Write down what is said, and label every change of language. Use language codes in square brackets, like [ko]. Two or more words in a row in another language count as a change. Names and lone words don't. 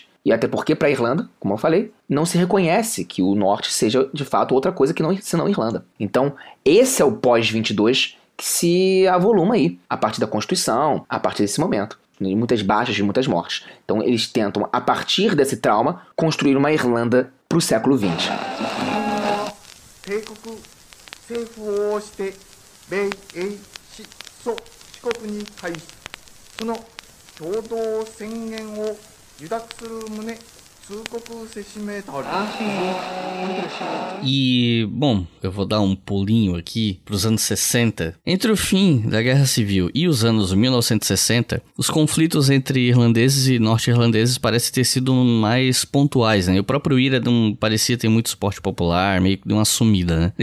[pt] E até porque, para a Irlanda, como eu falei, não se reconhece que o Norte seja, de fato, outra coisa que não, senão Irlanda. Então, esse é o pós-22 que se avoluma aí, a partir da Constituição, a partir desse momento. De muitas baixas, de muitas mortes. Então, eles tentam, a partir desse trauma, construir uma Irlanda para o século XX. [ja] 帝国政府をして米英四国に対しその共同宣言を受諾する旨通告せしめたり。 [pt] E, bom, eu vou dar um pulinho aqui para os anos 60. Entre o fim da Guerra Civil e os anos 1960, os conflitos entre irlandeses e norte-irlandeses parecem ter sido mais pontuais, né? E o próprio IRA não parecia ter muito suporte popular, meio que deu uma sumida, né?